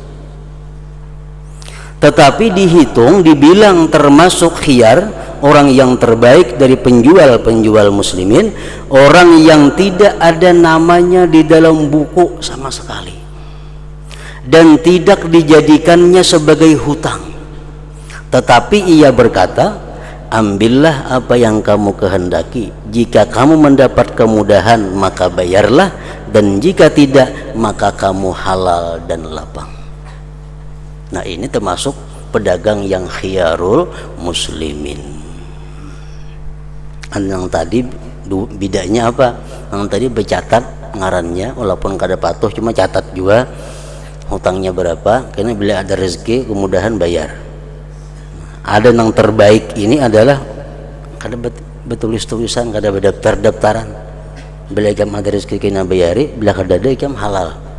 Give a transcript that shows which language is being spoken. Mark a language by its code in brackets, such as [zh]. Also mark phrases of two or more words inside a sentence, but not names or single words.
[id] Tetapi dihitung, dibilang termasuk khiyar, orang yang terbaik dari penjual muslimin, orang yang tidak ada namanya di dalam buku sama sekali dan tidak dijadikannya sebagai hutang, tetapi ia berkata, ambillah apa yang kamu kehendaki, jika kamu mendapat kemudahan maka bayarlah, dan jika tidak maka kamu halal dan lapang. Nah, ini termasuk pedagang yang [ar] خيار المسلمين. [id] Yang tadi bedanya apa? [bjn] Yang tadi bercatat ngarannya, walaupun kada patuh cuma catat juga hutangnya berapa, karena bila ada rezeki kemudahan bayar. Ada yang terbaik ini adalah kada betulis-tulisan, kada berdaftar-daftaran. Bila ikam ada rezeki kena bayari, bila kada ada ikam halal.